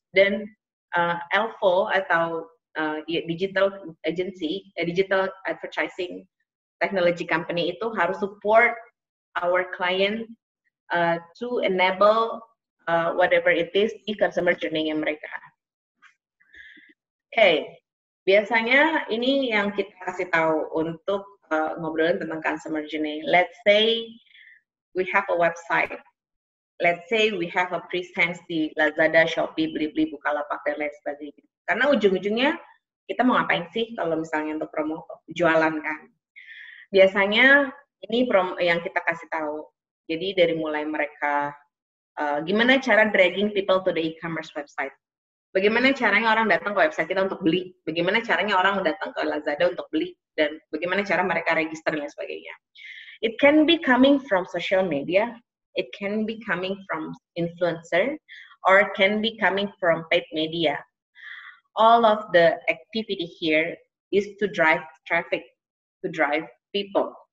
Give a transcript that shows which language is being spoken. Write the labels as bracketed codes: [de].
[id] Dan Elfo atau digital agency, digital advertising technology company itu harus [en] support our client to enable whatever it is [id] di customer journey-nya mereka. Oke, biasanya ini yang kita kasih tahu untuk ngobrolin tentang customer journey. [en] Let's say we have a website. Let's say we have a presence di Lazada, Shopee, Blibli, Bukalapak, [id] dan lain sebagainya. Karena ujung-ujungnya kita mau ngapain sih kalau misalnya untuk promo jualan kan? Biasanya ini promo yang kita kasih tahu. Jadi dari mulai mereka, gimana cara [en] dragging people to the e-commerce website? [id] Bagaimana caranya orang datang ke website kita untuk beli? Bagaimana caranya orang datang ke Lazada untuk beli? Dan bagaimana cara mereka register dan sebagainya? [en] It can be coming from social media, it can be coming from influencer, or it can be coming from paid media. All of the activity here is to drive traffic, to drive people.